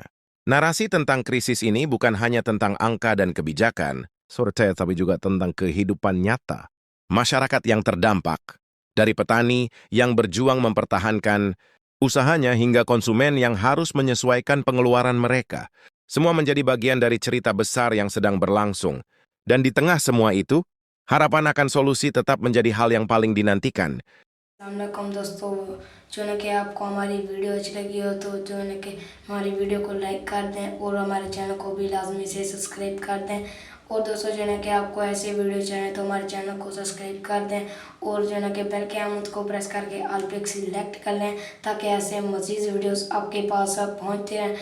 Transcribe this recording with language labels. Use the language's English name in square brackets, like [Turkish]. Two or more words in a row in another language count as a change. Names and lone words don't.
[Indonesian] Narasi tentang krisis ini bukan hanya tentang angka dan kebijakan, tapi juga tentang kehidupan nyata masyarakat yang terdampak, dari petani yang berjuang mempertahankan usahanya hingga konsumen yang harus menyesuaikan pengeluaran mereka. Semua menjadi bagian dari cerita besar yang sedang berlangsung. Dan di tengah semua itu, harapan akan solusi tetap menjadi hal yang paling dinantikan. [Urdu] السلام علیکم دوستوں، جو ہے کہ آپ کو ہماری ویڈیو اچھی لگی ہو تو جو ہے کہ ہماری ویڈیو کو لائک کر دیں اور ہمارے چینل کو بھی لازمی سے سبسکرائب کر دیں اور دوستوں جو ہے نا کہ آپ کو ایسے ویڈیو چاہیے تو ہمارے چینل کو سبسکرائب کر دیں اور جو ہے نا کہ بیل کے آئیکن کو پریس کر کے آل پے سلیکٹ کر لیں تاکہ ایسے مزید ویڈیوز آپ کے پاس پہنچتے رہیں.